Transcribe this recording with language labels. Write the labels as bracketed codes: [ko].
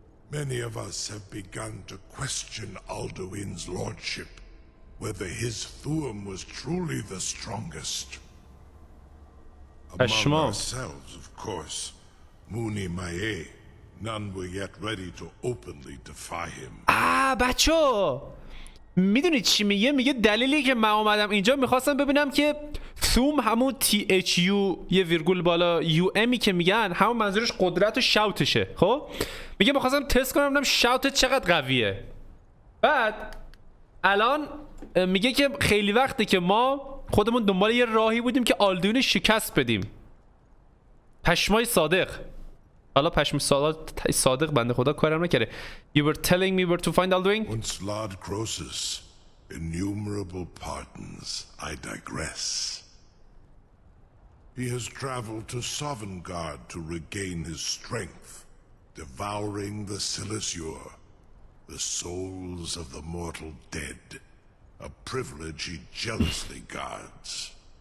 [en] Many of us have begun to question Alduin's lordship, whether his thuum was truly the strongest. Among ourselves, of course, Muni Mae, none were yet ready to openly defy him. [fa] بچه میدونی چی میگه؟ میگه دلیلی که من اومدم اینجا میخواستم ببینم که ثوم همون THU یه ویرگول بالا UMی که میگن همون منظورش قدرت و شاوتشه. خب میگه میخواستم تست کنم ببینم شاوتت چقدر قویه. بعد الان میگه که خیلی وقته که ما خودمون دنبال یه راهی بودیم که آلدوین شکست بدیم. پشمای صادق. حالا پشم صادق بنده خدا کارم نکرده. [en] You were telling me where to find Alduin? Once Lord Croesus, innumerable pardons, I digress. He has traveled to Sovngarde to regain his strength, devouring the Silissure, the souls of the mortal dead, a privilege he jealously guards.